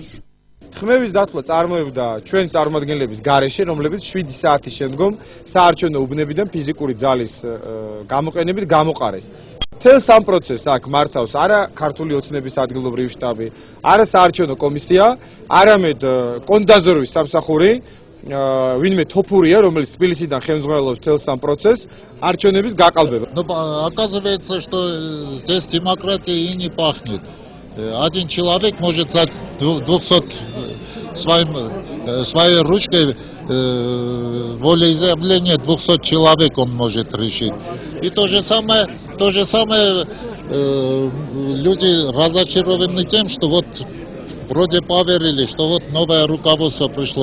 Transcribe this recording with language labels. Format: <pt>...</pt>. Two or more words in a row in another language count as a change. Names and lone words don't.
<ka>ხმების დათვლა წარმოებდა ჩვენი წარმომადგენლების გარეშე, რომლებიც 7 საათის შემდგომ საარჩევნო უბნებიდან ფიზიკური ძალის გამოყენებით გამოყარეს. მთელ სამ პროცესს აქ მართავს არა ქართული ოცნების ადგილობრივი შტაბი, არა საარჩევნო კომისია, არამედ კონტრდაზვერვის სამსახური, ვინმე თოფურია, რომელიც თბილისიდან ხელმძღვანელობს მთელ სამ პროცესს, არჩევნების გაყალბება.</ka> <ru>Оказывается, что здесь демократия и не пахнет. Один человек может за 200 своей ручкой волеизъявление 200 человек он может решить. И то же самое люди разочарованы тем, что вот вроде поверили, что вот новое руководство пришло.</ru>